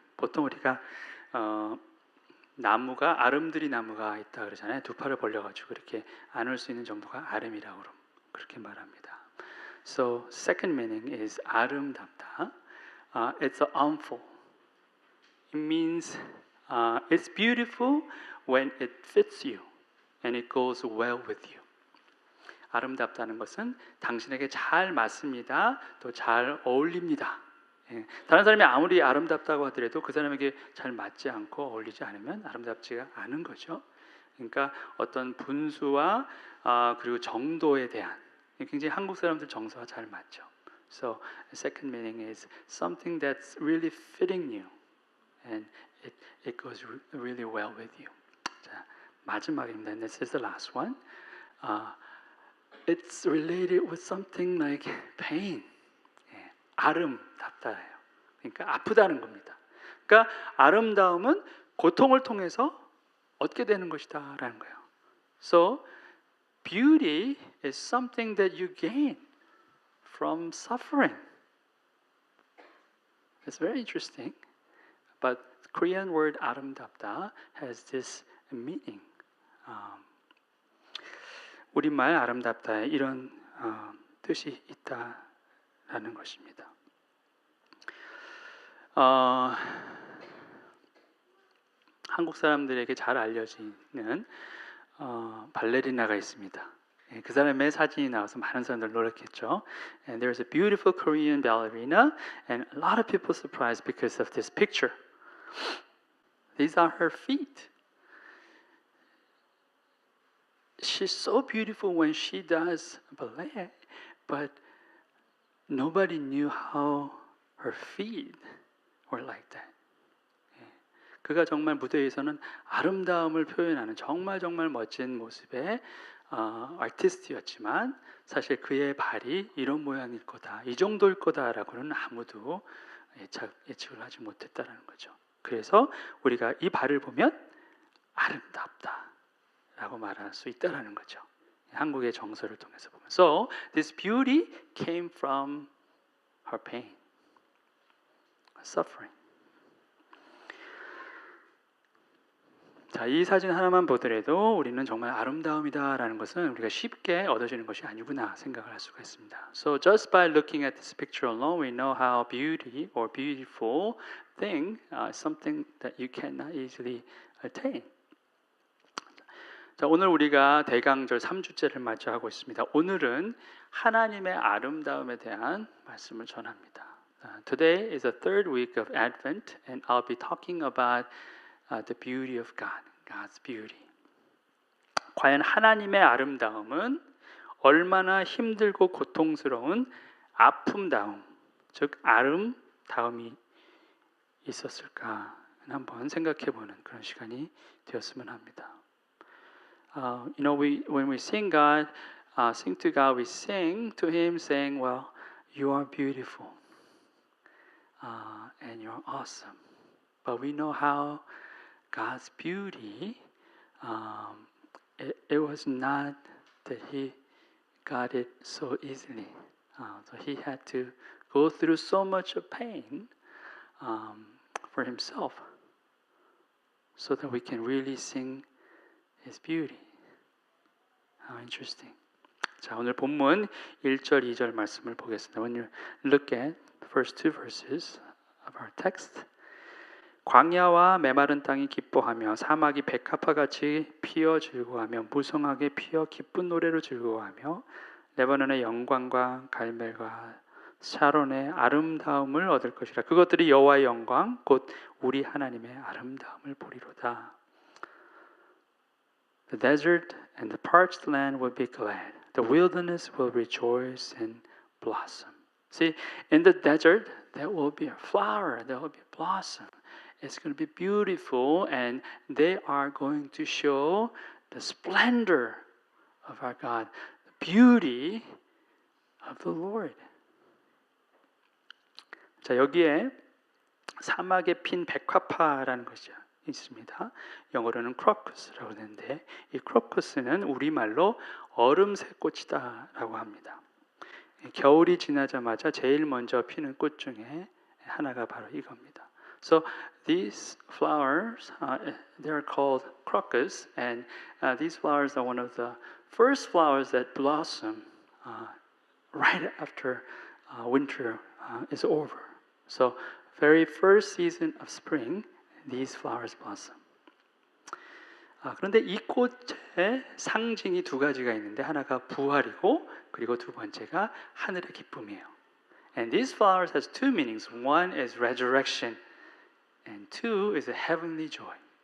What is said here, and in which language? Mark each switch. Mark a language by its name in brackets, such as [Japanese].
[Korean] 보통 우리가 아름드리 나무가 있다 그러잖아요. 두 팔을 벌려가지고 이렇게 안을 수 있는 정도가 아름이라고 그렇게 말합니다. [English] So second meaning is 아름답다. It's armful. It means it's beautiful when it fits you and it goes well with you. [Korean] 아름답다는 것은 당신에게 잘 맞습니다. 또 잘 어울립니다. 다른 사람이 아무리 아름답다고 하더라도 그 사람에게 잘 맞지 않고 어울리지 않으면 아름답지가 않은 거죠. 그러니까 어떤 분수와 그리고 정도에 대한, 굉장히 한국 사람들 정서와 잘 맞죠. [English] So second meaning is something that's really fitting you and it goes really well with you. [Korean] 자, 마지막입니다. [English] And this is the last one. It's related with something like pain. [Korean] 아름답다예요. 그러니까 아프다는 겁니다. 그러니까 아름다움은 고통을 통해서 얻게 되는 것이다라는 거예요. [English] So beauty is something that you gain from suffering. It's very interesting. But the Korean word 아름답다 has this meaning. [Korean] 우리말 아름답다에 이런 뜻이 있다라는 것입니다. 한국 사람들에게 잘 알려지는 발레리나가 있습니다. 그 사람의 사진이 나와서 많은 사람들 놀랐겠죠. [English] And there's a beautiful Korean ballerina, and a lot of people surprised because of this picture. These are her feet. She's so beautiful when she does ballet, but nobody knew how her feet were like that. [Korean] 그가 정말 무대에서는 아름다움을 표현하는 정말 멋진 모습의 아티스트였지만 사실 그의 발이 이런 모양일 거다, 이 정도일 거다라고는 아무도 예측을 하지 못했다는 거죠. 그래서 우리가 이 발을 보면 아름답다라고 말할 수 있다는 거죠. 한국의 정서를 통해서 보면. [English] So this beauty came from her pain, suffering. [Korean] 자, 이 사진 하나만 보더라도 우리는 정말 아름다움이다라는 것은 우리가 쉽게 얻어지는 것이 아니구나 생각을 할 수가 있습니다. [English] So just by looking at this picture alone, we know how beauty or beautiful thing is something that you cannot easily attain. [Korean] 자, 오늘 우리가 대강절 3주째를 맞이하고 있습니다. 오늘은 하나님의 아름다움에 대한 말씀을 전합니다. [English] Today is the third week of Advent, and I'll be talking about the beauty of God, God's beauty. [Korean] 과연 하나님의 아름다움은 얼마나 힘들고 고통스러운 아픔다움, 즉 아름다움이 있었을까 한번 생각해보는 그런 시간이 되었으면 합니다. [English] When we sing God, sing to God, we sing to Him, saying, "Well, you are beautiful, and you're awesome." But we know how God's beauty, it was not that He got it so easily. So He had to go through so much of pain for Himself, so that we can really sing His beauty. How interesting. [Korean] 자, 오늘 본문 1절, 2절 말씀을 보겠습니다. [English] When you look at the first two verses of our text, [Korean] 광야와 메마른 땅이 기뻐하며 사막이 백합화같이 피어 즐거워하며 무성하게 피어 기쁜 노래로 즐거워하며 레바논의 영광과 갈멜과 샤론의 아름다움을 얻을 것이라. 그것들이 여호와의 영광 곧 우리 하나님의 아름다움을 보리로다. [English] The desert and the parched land will be glad. The wilderness will rejoice and blossom. See, in the desert, there will be a flower, there will be a blossom. It's going to be beautiful, and they are going to show the splendor of our God, the beauty of the Lord. [Korean] 자, 여기에 사막에 핀 백화파라는 것이 있습니다. 영어로는 크로커스라고 하는데 이 크로커스는 우리말로 얼음새꽃이다라고 합니다. 겨울이 지나자마자 제일 먼저 피는 꽃 중에 하나가 바로 이겁니다. [English] So these flowers, they are called crocus, and these flowers are one of the first flowers that blossom right after winter is over. So very first season of spring, these flowers blossom. [Korean] 그런데 이 꽃의 상징이 두 가지가 있는데 하나가 부활이고 그리고 두 번째가 하늘의 기쁨이에요. [English] And these flowers has two meanings. One is resurrection, and two is a heavenly joy.